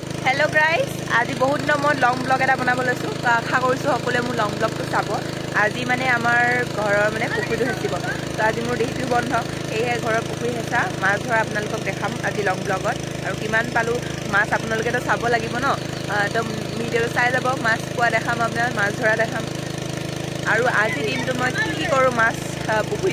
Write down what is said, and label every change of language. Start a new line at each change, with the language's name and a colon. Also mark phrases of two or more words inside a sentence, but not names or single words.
English: hello guys
Hindi: आज बहुत दिन मैं
English: long vlog
Assamese: এটা বনাব লৈছো তো আশা কৰিছো সকলে মোৰ
English: long vlog
Assamese: চাব আজি মানে আমাৰ ঘৰৰ মানে পুখুৰীটো হেচিব তো আজি মোৰ ডিউটি বন্ধ এইহে ঘৰৰ পুখুৰী হেচা মাছ ধৰা আপোনালোকক দেখাম আজি
English: long vlog
Assamese: আৰু কিমান পালো মাছ আপোনালোকে তো চাব লাগিব ন তো ভিডিঅ চাই যাব মাছ পোৱা দেখাম আপোনাৰ মাছ ধৰা দেখাম আৰু আজি দিনটো মই কি কৰো মাছ পুখুৰী